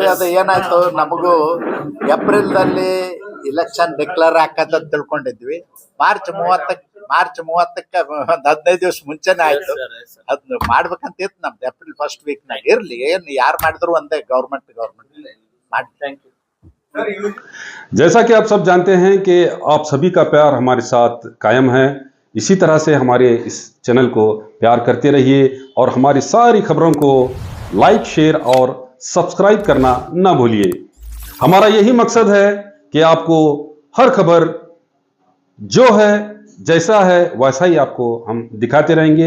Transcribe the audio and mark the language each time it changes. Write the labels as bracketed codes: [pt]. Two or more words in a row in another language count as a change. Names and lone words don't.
[kn] ಅದು ಏನಾಯ್ತು, ನಮಗೂ ಏಪ್ರಿಲ್ದಲ್ಲಿ [en] election declare [kn] ಆಕತ್ತ ತಿಳ್ಕೊಂಡಿದ್ವಿ. ಮಾರ್ಚ್ 30ಕ್ಕೆ ಒಂದು 15 ದಿವಸ ಮುಂಚೆನೆ ಆಯ್ತು. ಅದನ್ನ ಮಾಡ್ಬೇಕಂತ ಇತ್ತು ನಮ್ದು [en] April first weekನಾಗ. [kn] ಇರ್ಲಿ, ಏನು ಯಾರು ಮಾಡಿದ್ರು ಒಂದೇ, ಗೌರ್ಮೆಂಟ್ ಮಾಡಿ. [en] thank you. [hi] जैसा कि आप सब जानते हैं कि आप सभी का प्यार हमारे साथ कायम है। इसी तरह से हमारे इस चैनल को प्यार करते रहिए और हमारी सारी खबरों को लाइक, शेयर और सब्सक्राइब करना ना भूलिए। हमारा यही मकसद है कि आपको हर खबर जो है, जैसा है वैसा ही आपको हम दिखाते रहेंगे।